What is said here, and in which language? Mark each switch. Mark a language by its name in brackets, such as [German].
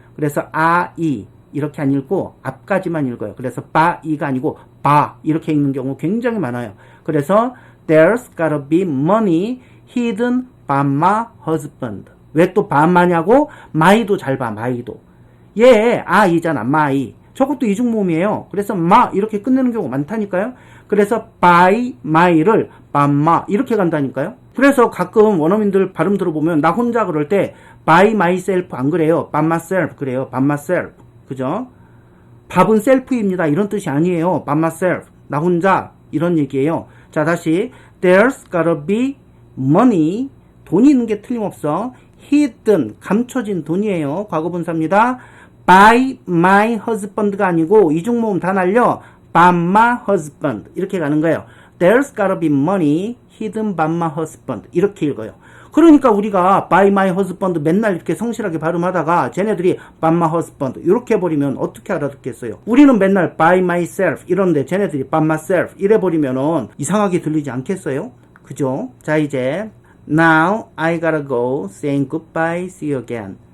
[Korean] 그래서 이렇게 안 읽고 앞까지만 읽어요. 그래서 바이가 아니고 바 이렇게 읽는 경우 굉장히 많아요. [English] 그래서 there's gotta be money hidden by my husband. [Korean] 왜 또 바마냐고? 마이도 잘 봐. 마이도. 얘 이잖아. 마이. 저것도 이중모음이에요. 그래서 마 이렇게 끝내는 경우가 많다니까요. 그래서 [English] by my [Korean] 를 by 이렇게 간다니까요. 그래서 가끔 원어민들 발음 들어보면 나 혼자 그럴 때 [English] by myself [Korean] 안 그래요. [English] by myself [Korean] 그래요. [English] by myself. [Korean] 그죠? 밥은 셀프입니다. 이런 뜻이 아니에요. by myself. 나 혼자 이런 얘기예요. 자, 다시 [English] there's gotta be money [Korean] 돈이 있는 게 틀림없어. hidden 감춰진 돈이에요. 과거분사입니다. [English] by my husband [Korean] 가 아니고 이중모음 다 날려 by my husband 이렇게 가는 거예요. [English] there's gotta be money hidden by my husband [Korean] 이렇게 읽어요. 그러니까 우리가 [English] by my husband [Korean] 맨날 이렇게 성실하게 발음하다가 쟤네들이 by my husband 이렇게 해버리면 어떻게 알아듣겠어요? 우리는 맨날 [English] by myself [Korean] 이러는데 쟤네들이 by myself 이래버리면은 이상하게 들리지 않겠어요? 그죠? 자, 이제 [English] now I gotta go saying goodbye see you again.